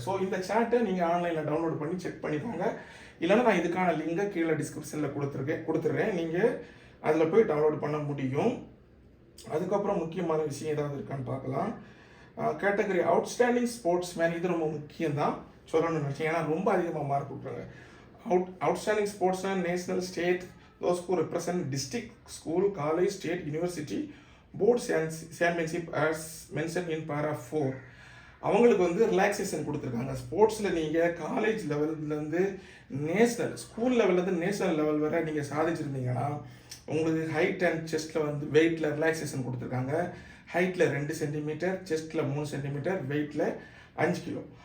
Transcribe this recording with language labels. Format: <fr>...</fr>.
<ta>So இந்த சார்ட்டை நீங்கள் ஆன்லைனில் டவுன்லோட் பண்ணி செக் பண்ணிக்கோங்க. இல்லைன்னா நான் இதுக்கான லிங்கை கீழே டிஸ்கிரிப்ஷனில் கொடுத்துட்றேன். நீங்கள் அதில் போய் டவுன்லோட் பண்ண முடியும். அதுக்கப்புறம் முக்கியமான விஷயம் ஏதாவது இருக்கான்னு பார்க்கலாம். கேட்டகரி அவுட்ஸ்டாண்டிங் ஸ்போர்ட்ஸ் மேன், இது ரொம்ப முக்கியம்தான் சொல்லணும்னு நினச்சேன். ஏன்னா ரொம்ப அதிகமாக மார்க் கொடுக்குறாங்க.</ta> <en>Outstanding sports man national state those who represent district, school, college, state, university, board championship as mentioned in paragraph 4.</en> <ta>அவங்களுக்கு வந்து ரிலாக்ஸேஷன் கொடுத்துருக்காங்க. ஸ்போர்ட்ஸில் நீங்கள் college லெவல்லேருந்து national, school லெவல்லேருந்து national level வரை நீங்கள் சாதிச்சிருந்தீங்கன்னா உங்களுக்கு ஹைட் அண்ட் செஸ்ட்டில் வந்து வெயிட்டில் ரிலாக்ஸேஷன் கொடுத்துருக்காங்க. ஹைட்டில் 2 சென்டிமீட்டர், செஸ்ட்டில் 3 சென்டிமீட்டர், வெயிட்டில் 5 கிலோ.</ta>